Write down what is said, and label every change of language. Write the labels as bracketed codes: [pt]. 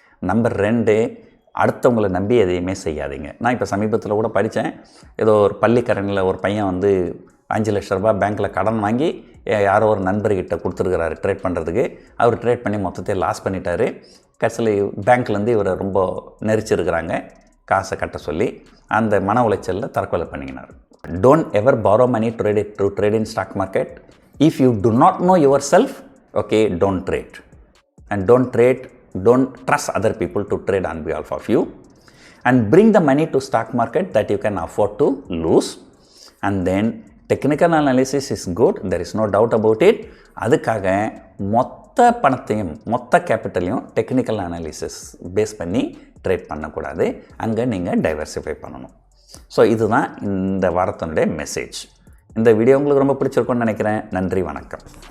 [ta] Number 2, அடுத்தவங்களை நம்பி எதையுமே செய்யாதீங்க. நான் இப்போ சமீபத்தில் கூட படித்தேன், ஏதோ ஒரு பள்ளிக்கரணில் ஒரு பையன் வந்து 5 லட்ச ரூபா பேங்க்கில் கடன் வாங்கி யாரோ ஒரு நண்பர்கிட்ட கொடுத்துருக்கிறாரு ட்ரேட் பண்ணுறதுக்கு. அவர் ட்ரேட் பண்ணி மொத்தத்தையும் லாஸ் பண்ணிட்டார். கடைசியில் பேங்க்லேருந்து இவரை ரொம்ப நெரிச்சிருக்கிறாங்க காசை கட்ட சொல்லி. அந்த மன உளைச்சலில் தற்கொலை பண்ணிக்கினார். [en] Don't ever borrow money to trade in stock market. If you do not know yourself, okay, don't trade. And don't trust other people to trade on behalf of you. And bring the money to stock market that you can afford to lose. And then technical analysis is good, there is no doubt about it. [ta] அதுக்காக மொத்த பணத்தையும் மொத்த கேபிட்டலையும் technical analysis base பண்ணி trade பண்ணக்கூடாது. அங்கே நீங்கள் diversify பண்ணணும். So இதுதான் இந்த வாரத்தினுடைய மெசேஜ். இந்த வீடியோ உங்களுக்கு ரொம்ப பிடிச்சிருக்கும்னு நினைக்கிறேன். நன்றி, வணக்கம்.